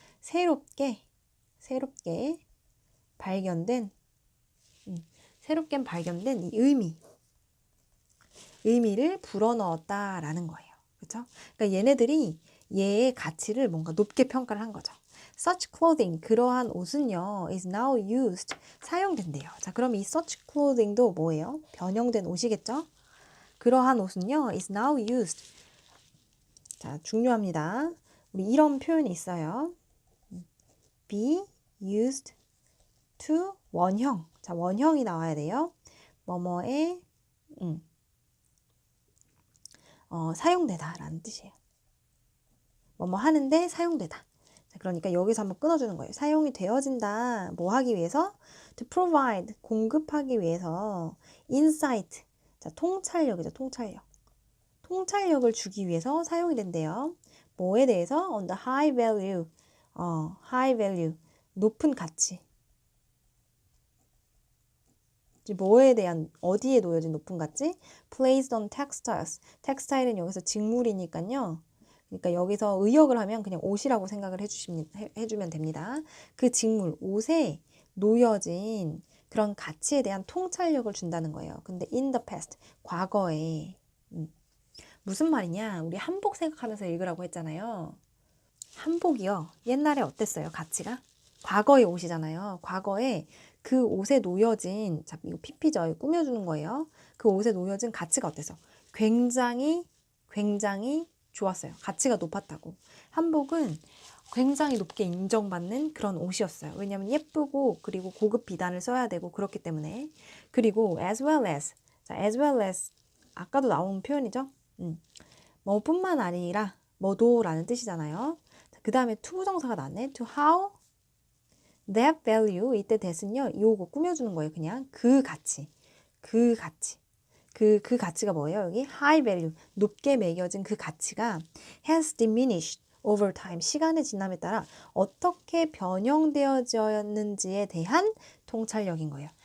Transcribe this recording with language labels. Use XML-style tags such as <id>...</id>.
<ko>새롭게 발견된, 새롭게 발견된 이 의미를 불어넣었다라는 거예요. 그렇죠? 그러니까 얘네들이 얘의 가치를 뭔가 높게 평가를 한 거죠.</ko> <en>Such clothing,</en> <ko>그러한 옷은요,</ko> <en>is now used,</en> <ko>사용된대요. 자, 그럼 이 such clothing도 뭐예요? 변형된 옷이겠죠? 그러한 옷은요,</ko> <en>is now used.</en> <ko>자, 중요합니다. 우리 이런 표현이 있어요.</ko> <en>be used to 원형.</en> <ko>자, 원형이 나와야 돼요. 뭐뭐에 사용되다라는 뜻이에요. 뭐뭐 하는데 사용되다. 자, 그러니까 여기서 한번 끊어주는 거예요. 사용이 되어진다. 뭐 하기 위해서?</ko> <en>To provide,</en> <ko>공급하기 위해서. insight, 자, 통찰력이죠. 통찰력. 통찰력을 주기 위해서 사용이 된대요. 뭐에 대해서?</ko> <en>on the high value, high value,</en> <ko>높은 가치. 뭐에 대한, 어디에 놓여진 높은 가치?</ko> <en>placed on textiles.</en> <ko>텍스타일은 여기서 직물이니까요. 그러니까 여기서 의역을 하면 그냥 옷이라고 생각을 해주면 됩니다. 그 직물, 옷에 놓여진 그런 가치에 대한 통찰력을 준다는 거예요. 근데</ko> <en>in the past,</en> <ko>과거에. 무슨 말이냐? 우리 한복 생각하면서 읽으라고 했잖아요. 한복이요. 옛날에 어땠어요? 가치가? 과거의 옷이잖아요. 과거에 그 옷에 놓여진, 자, 이거 PP죠. 꾸며주는 거예요. 그 옷에 놓여진 가치가 어땠어? 굉장히 좋았어요. 가치가 높았다고. 한복은 굉장히 높게 인정받는 그런 옷이었어요. 왜냐하면 예쁘고 그리고 고급 비단을 써야 되고 그렇기 때문에. 그리고 as well as, 자, as well as 아까도 나온 표현이죠. 뭐뿐만 아니라 뭐도라는 뜻이잖아요. 그 다음에 to 부정사가 나왔네.</ko> <en>to how that value,</en> <ko>이때 that은요, 요거 꾸며주는 거예요. 그냥 그 가치. 그 가치가 뭐예요? 여기</ko> <en>high value,</en> <ko>높게 매겨진 그 가치가</ko> <en>has diminished over time,</en> <ko>시간의 지남에 따라 어떻게 변형되어졌는지에 대한 통찰력인 거예요.</ko>